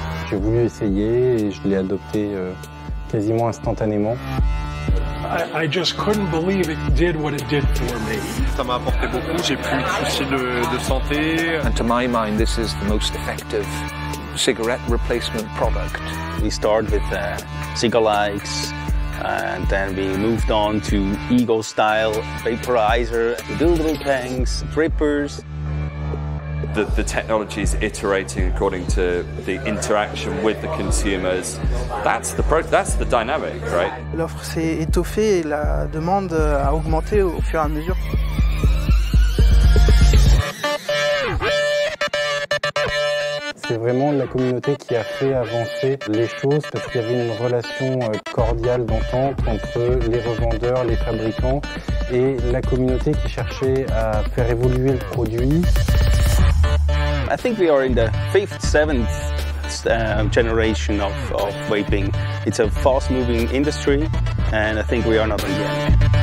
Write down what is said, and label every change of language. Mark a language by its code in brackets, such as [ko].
[fr] J'ai voulu essayer et je l'ai adopté quasiment instantanément. [en] I just couldn't believe it did what it did for me. [fr] Ça m'a apporté beaucoup, j'ai plus de soucis de santé. [en] And to my mind, this is the most effective cigarette replacement product. We started with cigar lights, and then we moved on to Eagle style vaporizer, rebuildable tanks, drippers. The technology is iterating according to the interaction with the consumers. That's the dynamic, right? [fr] L'offre s'est étoffée et la demande a augmenté au fur et à mesure. C'est vraiment la communauté qui a fait avancer les choses parce qu'il y avait une relation cordiale d'entente entre les revendeurs, les fabricants et la communauté qui cherchait à faire évoluer le produit. [en] I think we are in the 5th, 7th generation of vaping. It's a fast-moving industry, and I think we are not on the end.